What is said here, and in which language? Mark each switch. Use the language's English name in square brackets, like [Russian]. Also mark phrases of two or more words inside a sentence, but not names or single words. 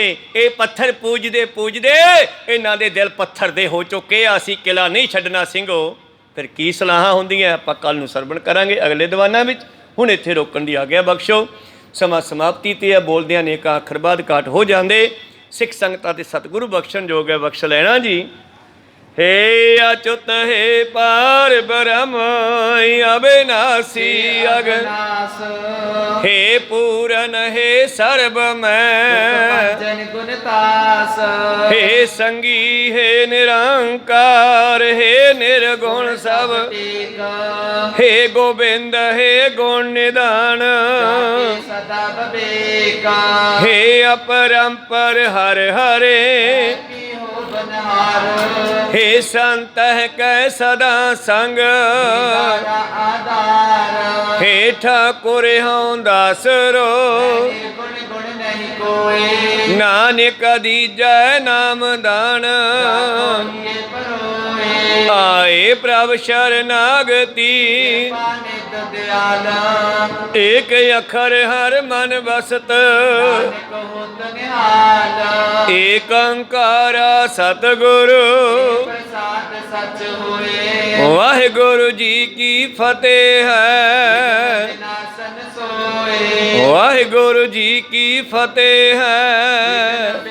[Punjabi] ਇਹ ਪੱਥਰ ਪੂਜਦੇ ਪੂਜਦੇ ਇਹਨਾਂ ਦੇ ਦਿਲ ਪੱਥਰ ਦੇ ਹੋ ਚੁੱਕੇ ਆ, ਅਸੀਂ ਕਿਲਾ ਨਹੀਂ ਛੱਡਣਾ ਸਿੰਘੋ। ਫਿਰ ਕੀ ਸਲਾਹਾਂ ਹੁੰਦੀਆਂ ਆਪਾਂ ਕੱਲ ਨੂੰ ਸਰਵਣ ਕਰਾਂਗੇ ਅਗਲੇ ਦੀਵਾਨਾਂ ਵਿੱਚ। ਹੁਣ ਇੱਥੇ ਰੋਕਣ ਦੀ ਆਗਿਆ ਬਖਸ਼ੋ, ਸਮਾਂ ਸਮਾਪਤੀ ਤੇ ਆ, ਬੋਲਦਿਆਂ ਨੇ ਇੱਕ ਅੱਖਰ ਬਾਅਦ ਘਾਟ ਹੋ ਜਾਂਦੇ। ਸਿੱਖ ਸੰਗਤਾਂ ਤੇ ਸਤਿਗੁਰੂ ਬਖਸ਼ਣ ਜੋਗ ਹੈ, ਬਖਸ਼ ਲੈਣਾ ਜੀ। [Braj] हे अच्युत हे पार ब्रह्म अविनाशी अगनाश, हे पूरन हे सर्व मैं गुणतास, हे संगी हे निरंकार, हे निर्गुण सब, हे गोविंद हे गुण निधान, सदा विवेका, हे अपरंपर हर हरे, हे संत कै सदा संग, हे ठाकुर हूँ दासरो, नानक दीजै नाम दान, आए प्रभ शरणागति, एक अखर हर मन बसत, एक ओंकार सतगुरु, वाहिगुरु जी की फतेह है, वाहिगुरु जी की फतेह है,